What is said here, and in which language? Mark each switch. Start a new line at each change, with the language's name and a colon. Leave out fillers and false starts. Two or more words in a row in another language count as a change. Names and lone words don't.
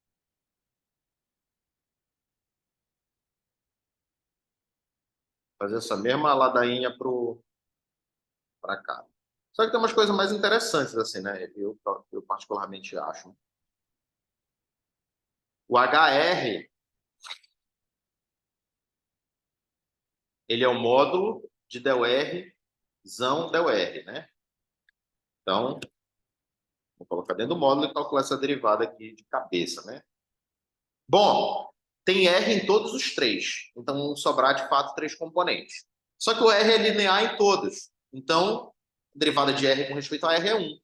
Portuguese: Fazer essa mesma ladainha para cá. Só que tem umas coisas mais interessantes, assim, né? Eu particularmente acho. O HR, ele é o módulo de del R, zão del R, né? Então, vou colocar dentro do módulo e calcular essa derivada aqui de cabeça, né? Bom, tem R em todos os três. Então, vão sobrar, de fato, três componentes. Só que o R é linear em todos. Então, a derivada de R com respeito a R é 1.